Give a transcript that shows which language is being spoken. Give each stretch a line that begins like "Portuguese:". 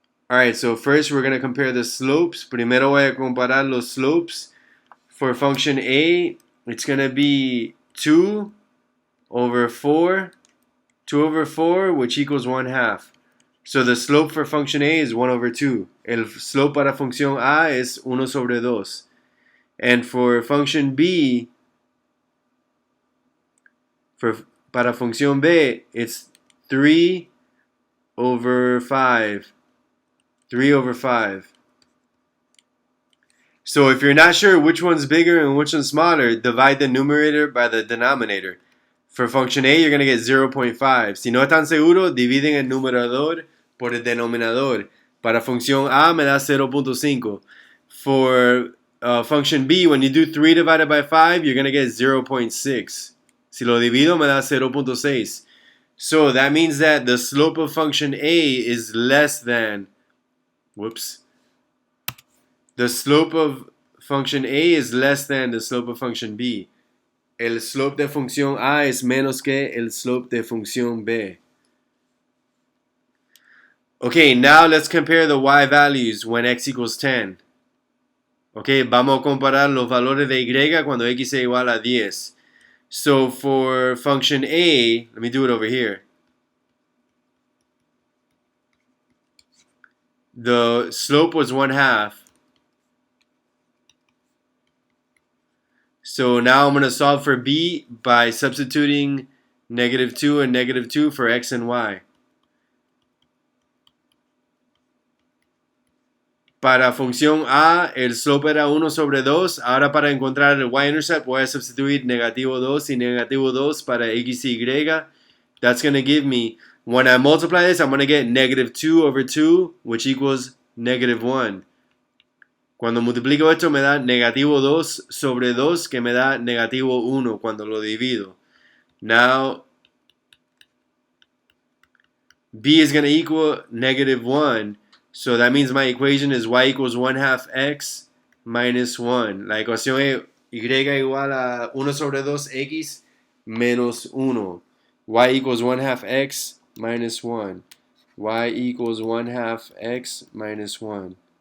English: Alright, so first we're going to compare the slopes.
Spanish: Primero voy a comparar los slopes.
English: For function A, it's going to be 2 over 4. 2 over 4, which equals 1/2. So the slope for function A is 1 over 2.
Spanish: El slope para función A es 1 sobre 2.
English: And for function B,
Spanish: para función B,
English: it's 3 over 5. 3 over 5. So if you're not sure which one's bigger and which one's smaller, divide the numerator by the denominator. For function A, you're going to get 0.5.
Spanish: Si no están seguros, dividen el numerador por el denominador. Para función A me da 0.5.
English: For function B, when you do 3 divided by 5, you're going to get 0.6.
Spanish: Si lo divido, me da 0.6.
English: So that means that the slope of function A is less than, the slope of function A is less than the slope of function B.
Spanish: El slope de función A es menos que el slope de función B.
English: Okay, now let's compare the y values when x equals 10.
Spanish: Okay, vamos a comparar los valores de y cuando x es igual a 10.
English: So for function A, let me do it over here. The slope was 1/2. So now I'm going to solve for B by substituting -2 and -2 for x and y.
Spanish: Para función A, el slope era 1 sobre 2. Ahora para encontrar el y-intercept voy a sustituir -2 y -2 para x y y.
English: That's going to give me, when I multiply this, I'm going to get -2 over 2, which equals -1.
Spanish: Cuando multiplico esto me da -2 sobre 2, que me da -1 cuando lo divido.
English: Now, B is going to equal -1. So that means my equation is y equals 1/2 x minus 1.
Spanish: La ecuación es y igual a 1 sobre 2 x menos 1.
English: Y equals 1/2 x minus 1. Y equals 1/2 x minus 1.